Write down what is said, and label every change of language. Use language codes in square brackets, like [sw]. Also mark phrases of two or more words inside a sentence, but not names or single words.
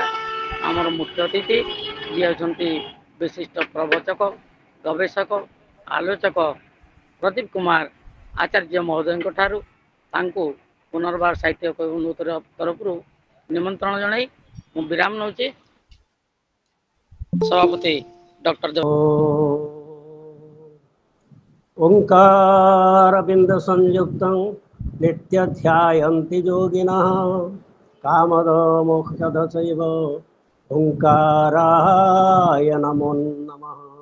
[or] ଆମର ମୁଖ୍ୟ ଅତିଥି ଯିଏ ଅଛନ୍ତି ବିଶିଷ୍ଟ ପ୍ରବଚକ, ଗବେଷକ, ଆଲୋଚକ ପ୍ରଦୀପ କୁମାର ଆଚାର୍ଯ୍ୟ ମହୋଦୟଙ୍କ ଠାରୁ ତାଙ୍କୁ ପୁନର୍ବାର ସାହିତ୍ୟ କବିବନ୍ଧୁ ତରଫରୁ ନିମନ୍ତ୍ରଣ ଜଣାଇ ମୁଁ ବିରାମ ନେଉଛି। ସଭାପତି ଡକ୍ଟର [sa] ओंकार बिंद संयुक्तं नित्य ध्यायन्ति योगिनः कामद मोक्षद चैव ओंकाराय नमो नमः।